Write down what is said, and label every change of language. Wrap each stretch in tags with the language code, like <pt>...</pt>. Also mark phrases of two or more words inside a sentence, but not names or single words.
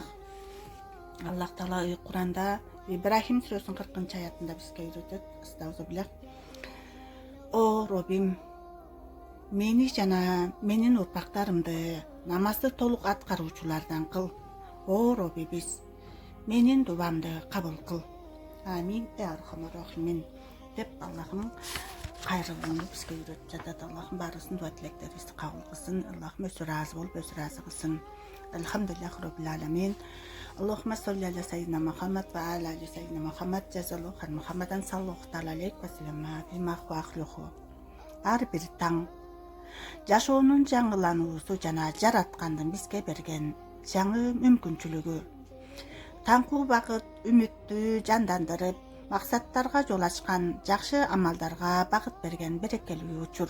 <ky>Аллах Таала Куранда Ибрахим сүрөсүнүн 40-аятында бизге үйрөтөт. Астагфируллах. О Робим, мени жана менин урпактарымды намазды толук аткаруучулардан кыл. О Робибиз, менин дубамды кабыл кыл. Амин.</ky> <ar>أرحم الراحمين</ar> <ky>деп Аллахым кайрылууну бизге үйрөтүп жатат. Аллахым баарыбыздын дуа тилектерибизди кабыл кылсын. Аллахым өзү ыраазы болуп, өзү ыраазы кылсын.</ky> <ar>الحمد لله رب العالمين اللهم صل على سيدنا محمد وعلى آل سيدنا محمد جزى الله عن محمد صلى الله تعالى عليه وسلم بما هو أهله.</ar> <ky>Ар бир таң жашоонун жаңылануусу жана жараткандын бизге берген жаңы мүмкүнчүлүгү. Таңкуу багыт үмүттү жандандырып, максаттарга жол ачкан, жакшы амалдарга багыт берген берекелүү учур.</ky>